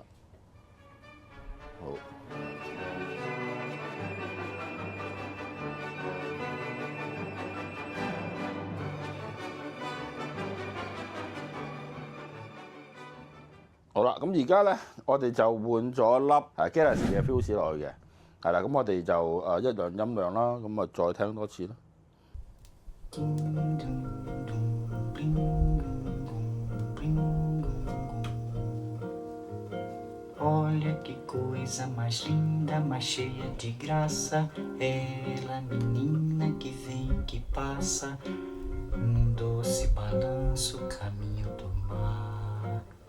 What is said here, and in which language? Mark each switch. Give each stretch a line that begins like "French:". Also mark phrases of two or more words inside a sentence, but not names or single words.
Cantonese: 好。好啦，咁而家咧，我哋就換咗粒Galaxy 嘅 fuse 落去嘅，係啦，咁我哋就一樣音量啦，咁啊再聽多次啦。
Portuguese: Olha que coisa mais linda, mais cheia de graça. Ela, menina que vem e que passa, num doce balanço, caminho do mar.